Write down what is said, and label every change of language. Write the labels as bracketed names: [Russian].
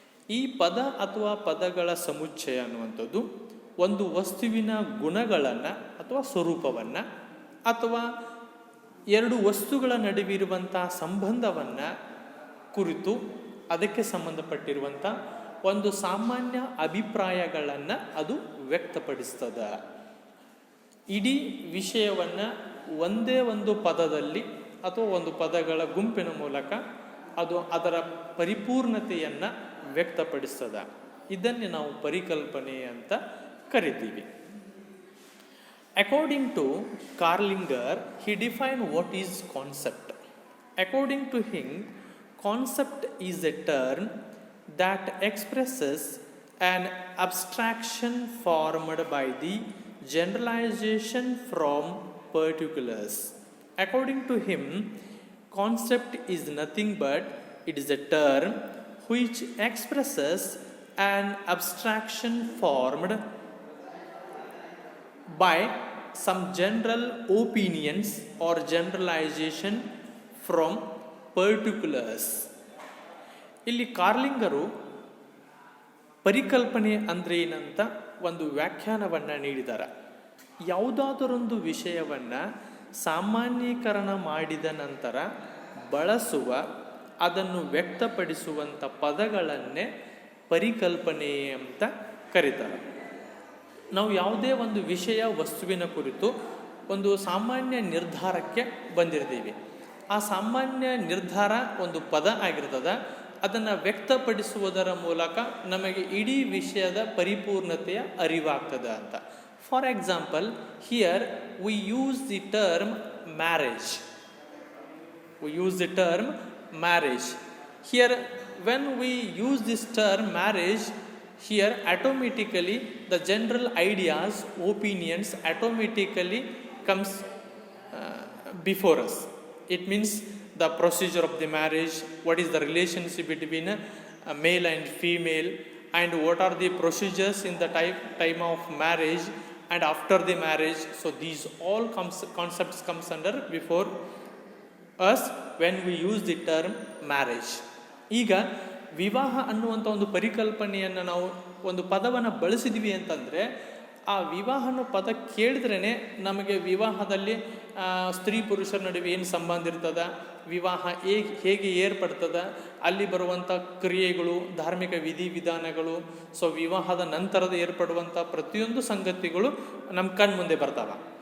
[Kannada] ಈ ಪದ ಅಥವಾ ಪದಗಳ ಸಮುಚ್ಚಯ ಅನ್ನುವಂಥದ್ದು ಒಂದು ವಸ್ತುವಿನ ಗುಣಗಳನ್ನು ಅಥವಾ ಸ್ವರೂಪವನ್ನು ಅಥವಾ ಎರಡು ವಸ್ತುಗಳ ನಡುವಿರುವಂಥ ಸಂಬಂಧವನ್ನು ಕುರಿತು ಅದಕ್ಕೆ ಸಂಬಂಧಪಟ್ಟಿರುವಂಥ ಒಂದು ಸಾಮಾನ್ಯ ಅಭಿಪ್ರಾಯಗಳನ್ನು ಅದು ವ್ಯಕ್ತಪಡಿಸ್ತದೆ. ಇಡೀ ವಿಷಯವನ್ನು ಒಂದೇ ಒಂದು ಪದದಲ್ಲಿ ಅಥವಾ ಒಂದು ಪದಗಳ ಗುಂಪಿನ ಮೂಲಕ ಅದು ಅದರ ಪರಿಪೂರ್ಣತೆಯನ್ನು ವ್ಯಕ್ತಪಡಿಸ್ತದೆ. ಇದನ್ನೇ ನಾವು ಪರಿಕಲ್ಪನೆ ಅಂತ ಕರಿತೀವಿ. [English] According to Kerlinger, he defined what is concept. According to him, concept is a term that expresses an abstraction formed by the generalization from particulars. According to him, concept is nothing but it is a term which expresses an abstraction formed by some general opinions or generalization from particulars. [Kannada] ಇಲ್ಲಿ ಕಾರ್ಲಿಂಗರು ಪರಿಕಲ್ಪನೆ ಅಂದರೆ ಏನಂತ ಒಂದು ವ್ಯಾಖ್ಯಾನವನ್ನು ನೀಡಿದ್ದಾರೆ. ಯಾವುದಾದರೊಂದು ವಿಷಯವನ್ನು ಸಾಮಾನ್ಯೀಕರಣ ಮಾಡಿದ ನಂತರ ಬಳಸುವ, ಅದನ್ನು ವ್ಯಕ್ತಪಡಿಸುವಂಥ ಪದಗಳನ್ನೇ ಪರಿಕಲ್ಪನೆ ಅಂತ ಕರೀತಾರೆ. ನಾವು ಯಾವುದೇ ಒಂದು ವಿಷಯ ವಸ್ತುವಿನ ಕುರಿತು ಒಂದು ಸಾಮಾನ್ಯ ನಿರ್ಧಾರಕ್ಕೆ ಬಂದಿರ್ತೀವಿ. ಆ ಸಾಮಾನ್ಯ ನಿರ್ಧಾರ ಒಂದು ಪದ ಆಗಿರ್ತದೆ. ಅದನ್ನು ವ್ಯಕ್ತಪಡಿಸುವುದರ ಮೂಲಕ ನಮಗೆ ಇಡೀ ವಿಷಯದ ಪರಿಪೂರ್ಣತೆಯ ಅರಿವಾಗ್ತದೆ ಅಂತ. [English] For example, here we use the term marriage. We use the term marriage. Here, when we use this term marriage, here automatically the general ideas, opinions automatically comes before us. It means the procedure of the marriage, what is the relationship between a male and female, and what are the procedures in the time of marriage and after the marriage. So these all concepts comes under before us when we use the term marriage. [Kannada] ಈಗ ವಿವಾಹ ಅನ್ನುವಂಥ ಒಂದು ಪರಿಕಲ್ಪನೆಯನ್ನು ನಾವು ಒಂದು ಪದವನ್ನು ಬಳಸಿದ್ವಿ ಅಂತಂದರೆ, ಆ ವಿವಾಹ ಅನ್ನೋ ಪದ ಕೇಳಿದ್ರೇ ನಮಗೆ ವಿವಾಹದಲ್ಲಿ ಸ್ತ್ರೀ ಪುರುಷರ ನಡುವೆ ಏನು ಸಂಬಂಧ ಇರ್ತದ, ವಿವಾಹ ಹೇಗೆ ಏರ್ಪಡ್ತದ, ಅಲ್ಲಿ ಬರುವಂಥ ಕ್ರಿಯೆಗಳು, ಧಾರ್ಮಿಕ ವಿಧಿವಿಧಾನಗಳು, ಸೊ ವಿವಾಹದ ನಂತರದ ಏರ್ಪಡುವಂಥ ಪ್ರತಿಯೊಂದು ಸಂಗತಿಗಳು ನಮ್ಮ ಕಣ್ಮುಂದೆ ಬರ್ತಾವೆ.